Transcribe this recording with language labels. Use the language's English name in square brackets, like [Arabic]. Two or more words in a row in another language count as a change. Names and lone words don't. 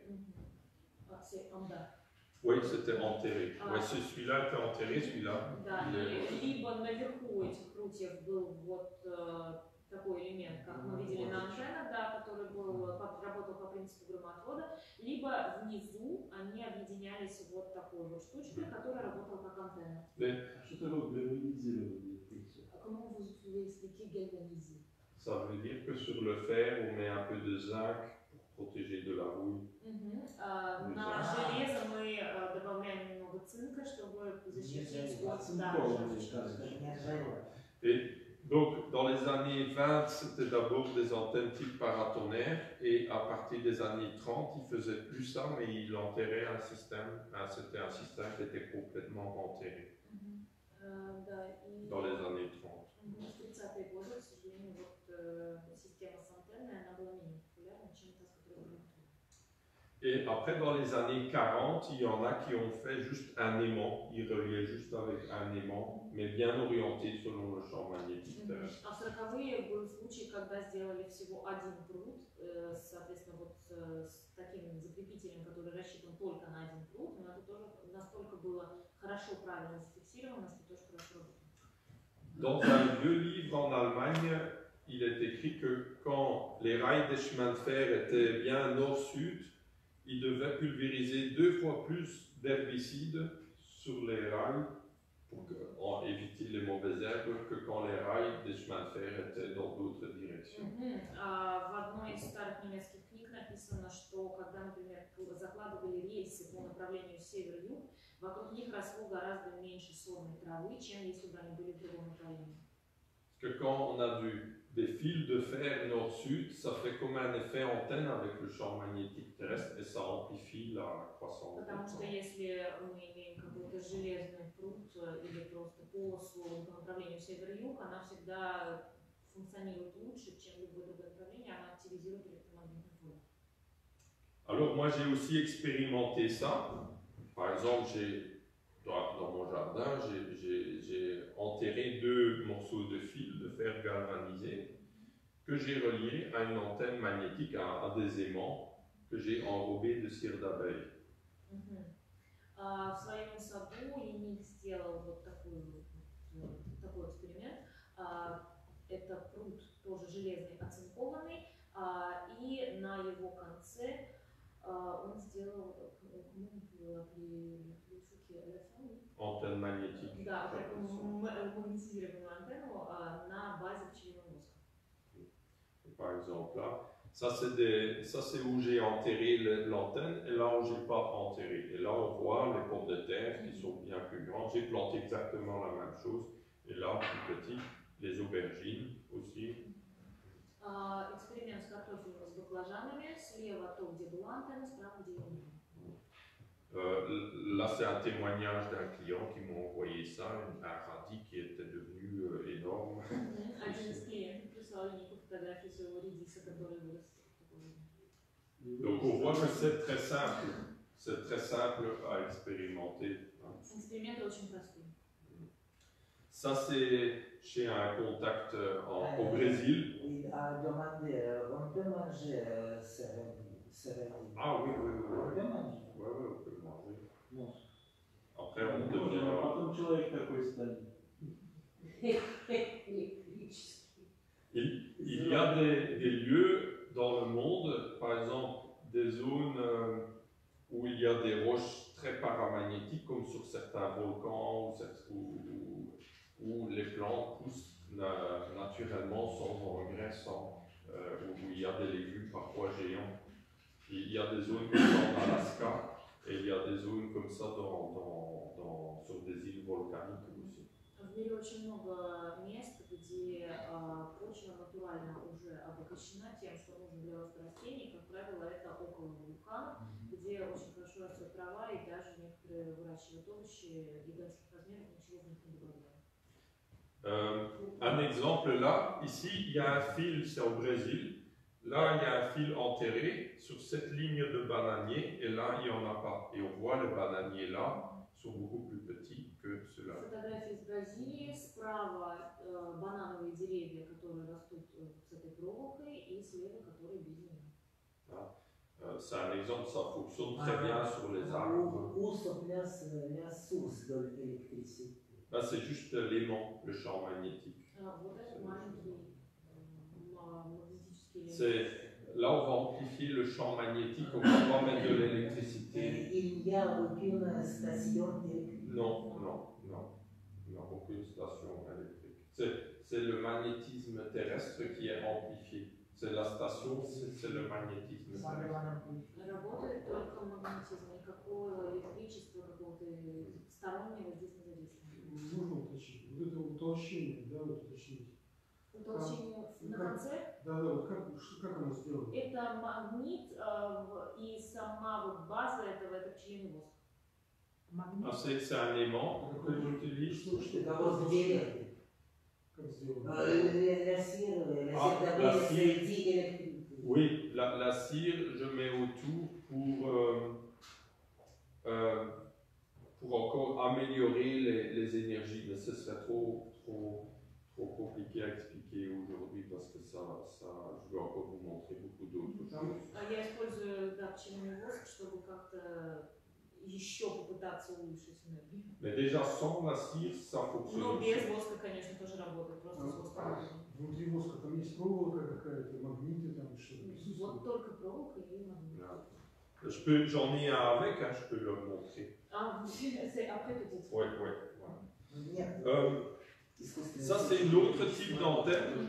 [French] C'est en bas. Oui, c'était enterré. Ouais, celui-là était enterré, celui-là. [Russian] Да, либо наверху этих прутьев был вот такой элемент, как мы видели на антеннах, да, который работал по принципу громотвода, либо внизу они объединялись вот такой вот штучкой, которая работала как антенна. Что такое гальванизированные прутья? [French] Comment vous expliquez galvaniser? Ça veut dire que sur le fer, on met un peu de zinc pour protéger de la rouille. [Russian] На железо мы добавляем немного цинка, чтобы защитить от [French] Et donc, dans les années 20, c'était d'abord des antennes type paratonnerre, et à partir des années 30, il faisait plus ça, mais il enterrait un système. C'était un système qui était complètement enterré dans les années 30. [Russian] В 30-е годы, к сожалению, вот система с антенной, она была менее популярна, чем та, с которой мы работали. [French] Et après, dans les années 40, il y en a qui ont fait juste un aimant. Ils reliaient juste avec un aimant, mais bien orienté selon le champ magnétique terrestre. [Russian] А в 40-е был случай, когда сделали всего один пруд, соответственно, вот с таким закрепителем, который рассчитан только на один пруд, но это тоже настолько было хорошо, правильно зафиксировано, что тоже хорошо работало. [French] Dans un vieux livre en Allemagne, il est écrit que quand les rails des chemins de fer étaient bien nord-sud, ils devaient pulvériser 2 fois plus d'herbicides sur les rails pour éviter les mauvaises herbes que quand les rails des chemins de fer étaient dans d'autres directions. [Russian] В одной из старых немецких книг написано, что когда, например, закладывали рельсы по направлению север-юг, вокруг них росло гораздо меньше сорной травы, чем если бы они были в другом направлении. [French] Parce que quand on a des fils de fer nord-sud, ça fait comme un effet antenne avec le champ magnétique terrestre et ça amplifie la croissance. [Russian] Потому что если мы имеем какой-то железный прут или просто полосу по направлению север-юг, она всегда функционирует лучше, чем любое другое направление, она активизирует электромагнитное поле. [French] Alors moi j'ai aussi expérimenté ça. Par exemple, dans mon jardin, j'ai enterré 2 morceaux de fil de fer galvanisé que j'ai reliés à une antenne magnétique, à des aimants que j'ai enrobés de cire d'abeille. [Russian] В своем саду Леник сделал вот такой эксперимент. Это прут тоже железный, оцинкованный, И на его конце он сделал, [French] Antenne magnétique. [Russian] да, магнетизированную антенну на базе пчелиного воска. [French] Par exemple là, ça c'est où j'ai enterré l'antenne et là où j'ai pas enterré. Et là on voit les pommes de terre qui sont bien plus grandes. J'ai planté exactement la même chose. Et là, plus petit, les aubergines aussi. [Russian] Эксперимент с картофелем с баклажанами. Слева то, где была антенна, справа, где ее не было. [French] Là, c'est un témoignage d'un client qui m'a envoyé ça, un radis qui était devenu énorme. [Russian] Один из клиентов прислал Нику фотографию своего редиса, который вырос. [French] Donc on voit que c'est très simple. C'est très simple à expérimenter. [Russian] Эксперименты очень простые. [French] Ça, c'est chez un contact au Brésil. Il a demandé, on peut manger céréales. Ah oui, oui, oui. On peut manger. Oui, oui, on peut manger. Bon. Après, on [Russian] А [French] devient... [Russian] потом человек такой станет. [French] Il y a des lieux dans le monde, par exemple des zones où il y a des roches très paramagnétiques, comme sur certains volcans, où les plantes poussent naturellement sans engrais, où il y a des légumes parfois géants. Il y a des zones comme ça en Alaska, et il y a des zones comme ça sur des îles volcaniques aussi. [Russian] В мире очень много мест, где почва натурально уже обогащена тем, что нужно для роста растений. Как правило, это около вулканов, где очень хорошо растет трава, и даже некоторые выращивают овощи гигантских размеров, ничего в них не добавляют. [French] Un exemple là, ici, il y a un fil, c'est au Brésil. Là, il y a un fil enterré sur cette ligne de bananier, et là, il n'y en a pas. Et on voit les bananiers là sont beaucoup plus petits que ceux-là. [Russian] Фотография из Бразилии. Справа банановые деревья, которые растут с этой проволокой, и слева, которые без нее. [French] C'est un exemple, ça fonctionne très bien sur les arbres. Où se place la source de l'électricité? Là, c'est juste l'aimant, le champ magnétique. [Russian] Вот это маленький магнетический элемент. [French] Là, on va amplifier le champ magnétique, on va pas mettre de l'électricité. Il n'y a aucune station électrique? Non, aucune station électrique. C'est le magnétisme terrestre qui est amplifié. C'est la station, c'est le magnétisme terrestre. [Russian] Работает только магнетизм, никакого электричества, какого-то стороннего здесь не задействовано. Можно уточнить? Вот это утолщение, да, вот уточнить. Утолщение на конце? Да, вот как оно сделано? Это магнит, и сама вот база этого, это пчелиный воск. [French] Ah, c'est un aimant que j'utilise. [Russian] Какого деревья? Как сделано? [French] La cire d'abord, la cire. c'est dit électrique. Oui, la cire, je mets autour pour encore améliorer les énergies. Mais ce serait trop compliqué à expliquer aujourd'hui parce que je veux encore vous montrer beaucoup d'autres choses. [Russian] Я использую, да, пчелиный воск, чтобы как-то еще попытаться улучшить энергию. [French] Mais déjà sans la cire, ça fonctionne. [Russian] Но без воска, конечно, тоже работает, просто с воском. Внутри воска там есть проволока какая-то, магниты там что-то присутствует? Вот только проволока и магнит. [French] J'en ai un avec, hein, je peux le montrer. C'est après peut-être. Oui. [Russian] Нет. [French] Ça, c'est l'autre type d'antenne.